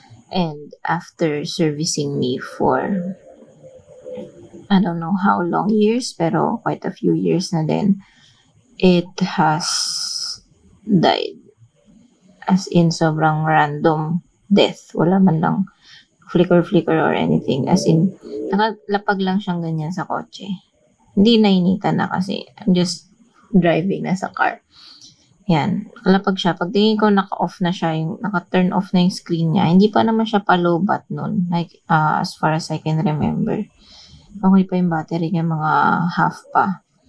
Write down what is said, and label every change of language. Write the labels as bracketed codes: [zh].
[en] And after servicing me for I don't know how long years, [tl] pero [en] quite a few years na din, it has died. [tl] As in, sobrang random death. Wala man lang flicker [en] or anything. [tl] As in, nakalapag lang siyang ganyan sa kotse. Hindi nainitan na kasi [en] I'm just driving [tl] na sa car. Yan, nakalapag siya. Pagtingin ko, naka-off na siya, naka-turn off na yung screen niya. Hindi pa naman siya pa-low-bat nun, like, [en] as far as I can remember. [tl] Okay pa yung battery niya, mga half pa.